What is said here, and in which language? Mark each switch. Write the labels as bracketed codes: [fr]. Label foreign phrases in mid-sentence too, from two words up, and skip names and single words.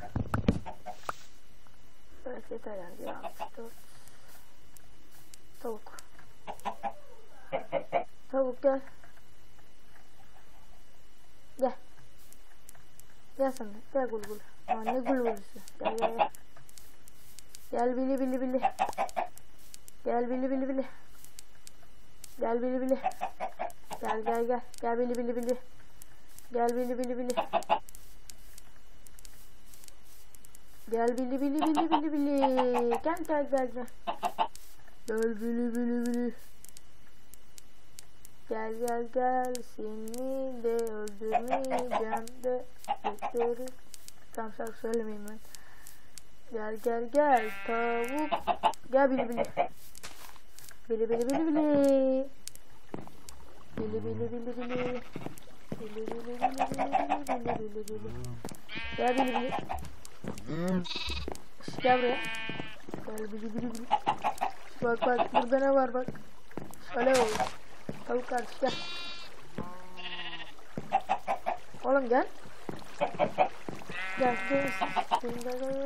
[tr] Evet, yeter yani. Ya, 4 tavuk. Tavuk gel. Gel. Gel sen de. Gel gulgul. Aa, ne gulgulüsü. Gel gel gel. Gel bili bili bili. Gel bili bili bili. Gel bili bili. Gel gel gel. Gel bili bili bili. Gel bili bili bili. Gel bili bili bili bili bili. Gel gel gel gel. Gel bili bili bili. Gel gel gel, seni de öldürmeyeceğim de bekleriz. Tam şarkı söylemeyeyim ben. Gel gel gel tavuk. Gel bili bili. Bili bili bili bili. Bili bili bili bili. Bili bili bili bili bili bili. Gel bili bili. Gel buraya. Gel bili bili bili. Bak bak, burada ne var bak. Şöyle olur. Tavuk kardeş gel. Oğlum gel. Gel gel gel.